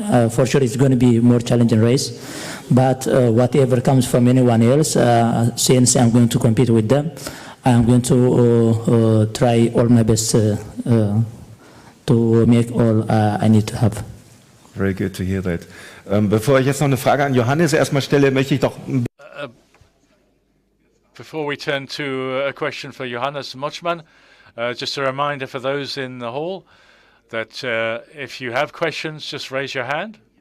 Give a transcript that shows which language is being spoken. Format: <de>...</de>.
<en>For sure it's going to be more challenging race, but whatever comes from anyone else, since I'm going to compete with them, I'm going to try all my best to make all I need to have. Very good to hear that.</en> <de>Bevor ich jetzt noch eine Frage an Johannes erstmal stelle, möchte ich doch...</de> <en>Before we turn to a question for Johannes Motschmann, just a reminder for those in the hall that if you have questions, just raise your hand.</en>